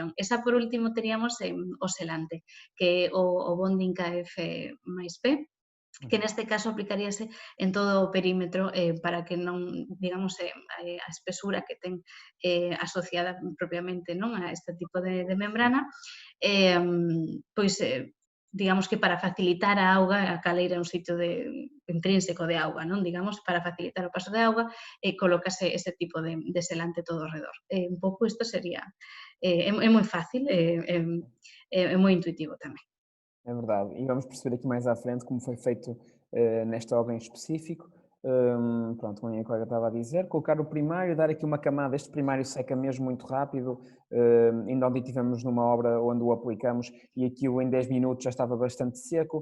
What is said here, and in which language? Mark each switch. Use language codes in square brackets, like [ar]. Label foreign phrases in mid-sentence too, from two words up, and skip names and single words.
[gl] Esa, por último, teríamos o selante, que é o Bonding KF máis P, que neste caso aplicaríase en todo o perímetro para que non, digamos, a espesura que ten asociada propiamente non a este tipo de membrana, pois, digamos que para facilitar a auga, a caleira é un sitio intrínseco de auga, non? Digamos, para facilitar o paso de auga, colócase ese tipo de selante todo ao redor. Un pouco isto sería, é moi fácil, é moi intuitivo tamén. [pt] É verdade. E vamos perceber aqui mais à frente como foi feito nesta obra em específico. Pronto, como a minha colega estava a dizer, colocar o primário, dar aqui uma camada. Este primário seca mesmo muito rápido. Ainda ontem tivemos numa obra onde o aplicamos e aquilo em 10 minutos já estava bastante seco.